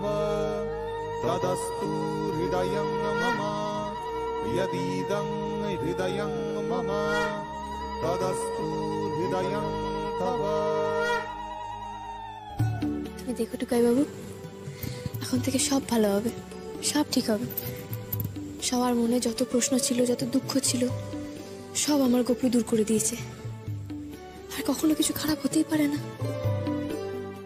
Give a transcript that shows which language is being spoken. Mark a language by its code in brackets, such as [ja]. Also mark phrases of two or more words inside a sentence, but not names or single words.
[sa] तदस्तु हृदयं मम यदीदं हृदयं मम तदस्तु हृदयं तव। [bn] তুমি দেখো টুকাই বাবু, এখন থেকে সব ভালো হবে, সব ঠিক হবে। সবার মনে যত প্রশ্ন ছিল, যত দুঃখ ছিল, সব আমার গোপী দূর করে দিয়েছে। আর কখনো কিছু খারাপ হতেই পারে না।